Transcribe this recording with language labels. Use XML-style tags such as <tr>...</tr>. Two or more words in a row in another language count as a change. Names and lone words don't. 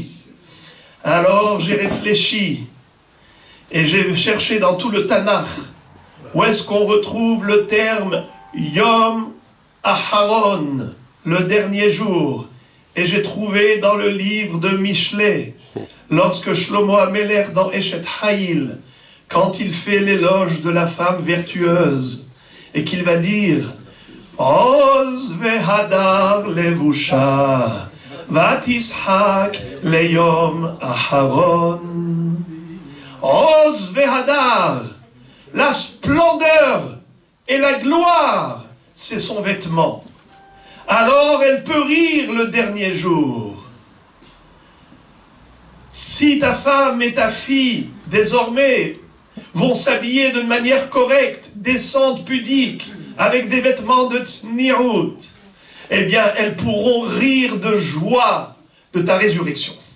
<fr>Alors j'ai réfléchi et j'ai cherché dans tout le Tanakh où est-ce qu'on retrouve le terme</fr> <he>יום אחרון,</he> <fr>le dernier jour. Et j'ai trouvé dans le livre de Mishlei, lorsque Shlomo HaMelech dans Eshet Hayil, quand il fait l'éloge de la femme vertueuse, et qu'il va dire,</fr> <he>עוז והדר לבושה, ותשחק ליום אחרון. עוז והדר,</he> <fr>la splendeur et la gloire, c'est son vêtement. Alors elle peut rire le dernier jour. Si ta femme et ta fille, désormais, vont s'habiller d'une manière correcte, décente, pudique, avec des vêtements de tsnirut, eh bien, elles pourront rire de joie de ta résurrection.</fr>